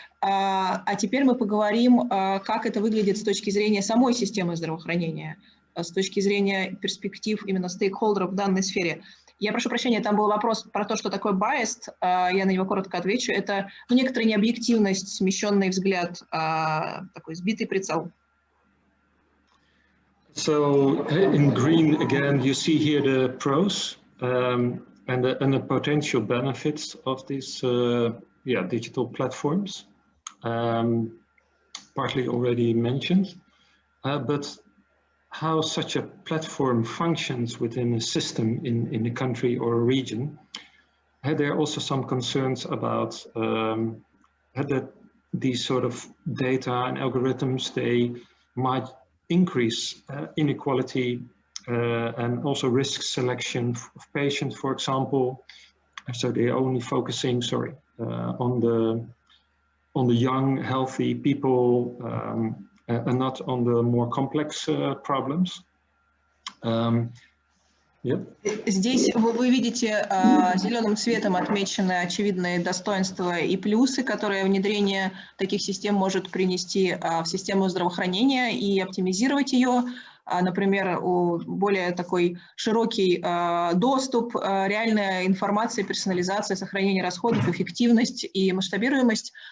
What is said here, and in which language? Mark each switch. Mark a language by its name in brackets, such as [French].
[Russian] А теперь мы поговорим, как это выглядит с точки зрения самой системы здравоохранения, с точки зрения перспектив именно стейкхолдеров в данной сфере. Я прошу прощения, там был вопрос про то, что такое biased. Я на него коротко отвечу. Это некоторая необъективность, смещенный взгляд, такой сбитый прицел. [English] So in green again, you see here the pros and the potential benefits of these digital platforms, partly already mentioned, but how such a platform functions within a system in a country or a region. There are also some concerns about that these sort of data and algorithms, they might increase inequality and also risk selection of patients, for example. So they're only focusing, on the young, healthy people and not on the more complex problems. [Russian] Здесь вы видите зеленым цветом отмечены очевидные достоинства и плюсы, которые внедрение таких систем может принести в систему здравоохранения и оптимизировать ее. Например, более такой широкий доступ, реальная информация, персонализация, сохранение расходов, эффективность и масштабируемость.